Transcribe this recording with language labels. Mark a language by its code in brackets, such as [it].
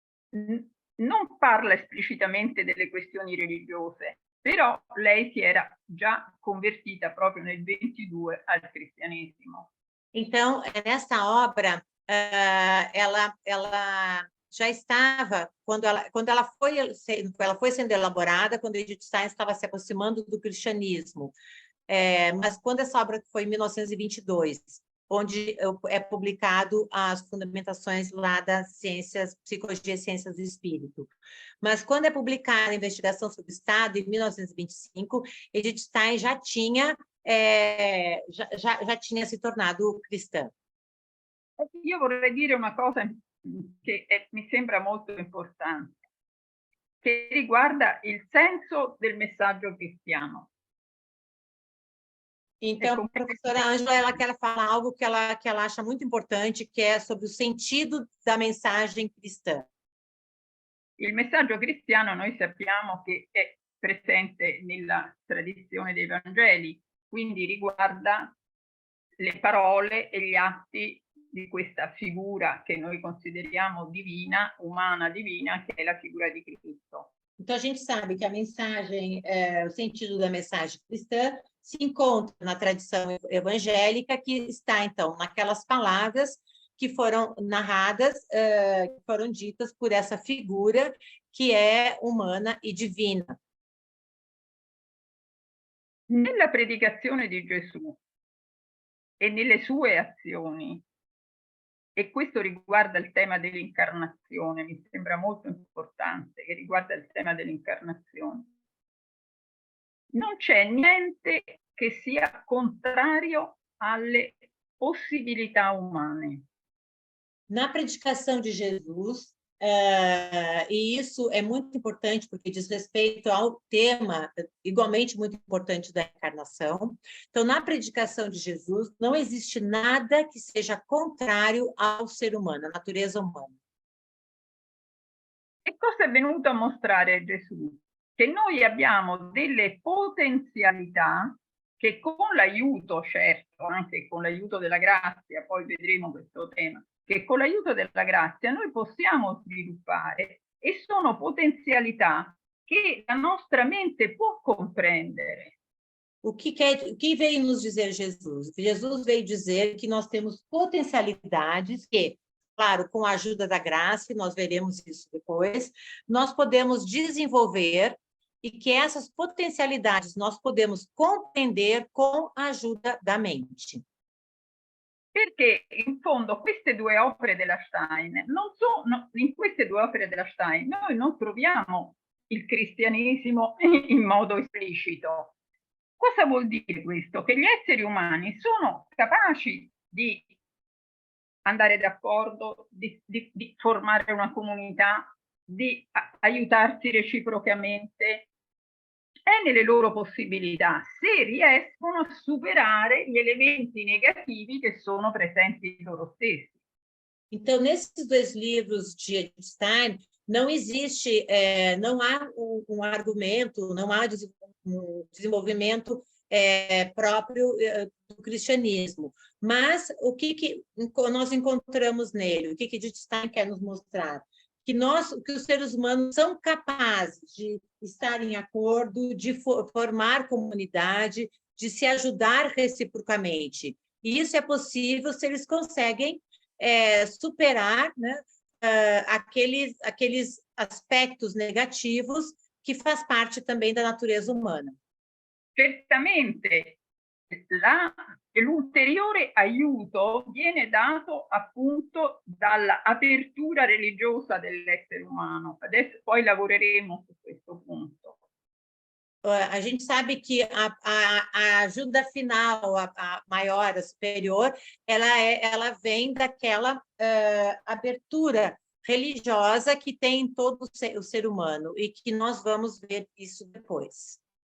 [it] Non parla esplicitamente delle questioni religiose, però lei si era già convertita proprio nel 22 al cristianesimo. [pt] Então, nessa obra, ela já estava, quando ela foi sendo elaborada, quando Edith Stein estava se aproximando do cristianismo. Mas quando essa obra foi em 1922, onde é publicado as fundamentações lá das ciências, psicologia e ciências do espírito. Mas quando é publicada a Investigação sobre o Estado, em 1925, Edith Stein já tinha se tornado cristã. [it] Io vorrei dire una cosa che mi sembra molto importante, che riguarda il senso del messaggio cristiano. [pt] Então, a professora Ângela, ela quer falar algo que ela acha muito importante, que é sobre o sentido da mensagem cristã. [it] Il messaggio cristiano noi sappiamo che è presente nella tradizione dei Vangeli, quindi riguarda le parole e gli atti di questa figura che noi consideriamo divina, umana divina, che è la figura di Cristo. [pt] Então, a gente sabe que a mensagem, o sentido da mensagem cristã se encontra na tradição evangélica, que está, então, naquelas palavras que foram narradas, que foram ditas por essa figura que é humana e divina. [it] Nella predicazione di Gesù e nelle sue azioni, e questo riguarda il tema dell'incarnazione, mi sembra molto importante, che riguarda il tema dell'incarnazione, non c'è niente che sia contrario alle possibilità umane. [pt] Na predicação de Jesus, e isso é muito importante porque diz respeito ao tema igualmente muito importante da encarnação. Então, na predicação de Jesus, não existe nada que seja contrário ao ser humano, à natureza humana. [it] E cosa è venuto a mostrare Gesù? Che noi abbiamo delle potenzialità che con l'aiuto, certo, anche con l'aiuto della grazia, poi vedremo questo tema, che con l'aiuto della grazia noi possiamo sviluppare, e sono potenzialità che la nostra mente può comprendere. [pt] O que veio nos dizer Jesus? Jesus veio dizer que nós temos potencialidades que, claro, com a ajuda da graça, e nós veremos isso depois, nós podemos desenvolver, e que essas potencialidades nós podemos compreender com a ajuda da mente. [it] Perché in fondo queste due opere della Stein non sono, in queste due opere della Stein noi non troviamo il cristianesimo in modo esplicito. Cosa vuol dire questo? Che gli esseri umani sono capaci di andare d'accordo, di formare una comunità, di aiutarsi reciprocamente, è nelle loro possibilità, se riescono a superare gli elementi negativi che sono presenti in loro stessi. [pt] Então, nesses dois livros de Stein, não existe, não há um argumento, não há um desenvolvimento próprio do cristianismo. Mas o que nós encontramos nele? O que Stein quer nos mostrar? Que os seres humanos são capazes de estar em acordo, de formar comunidade, de se ajudar reciprocamente. E isso é possível se eles conseguem superar, né, aqueles aspectos negativos que faz parte também da natureza humana. [it] Certamente l'ulteriore aiuto viene dato appunto dall'apertura religiosa dell'essere umano. Adesso poi lavoreremo su questo punto. [pt] A gente sabe que a ajuda final, a maior, a superior, ela vem daquela abertura religiosa que tem em todo o ser humano, e que nós vamos ver isso depois.